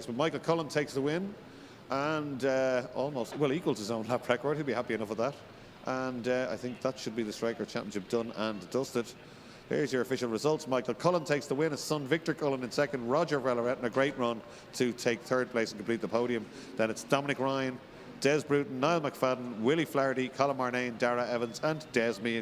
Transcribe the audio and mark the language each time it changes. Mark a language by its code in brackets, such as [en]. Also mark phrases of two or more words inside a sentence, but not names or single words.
[en] But Michael Cullen takes the win and almost, well, equals his own lap record. He'll be happy enough with that. And I think that should be the Stryker Championship done and dusted. Here's your official results. Michael Cullen takes the win. His son Victor Cullen in second. Roger Welleretna, a great run to take third place and complete the podium. Then it's Dominic Ryan, Des Bruton, Niall McFadden, Willie Flaherty, Colin Marnane, Dara Evans and Des Meehan.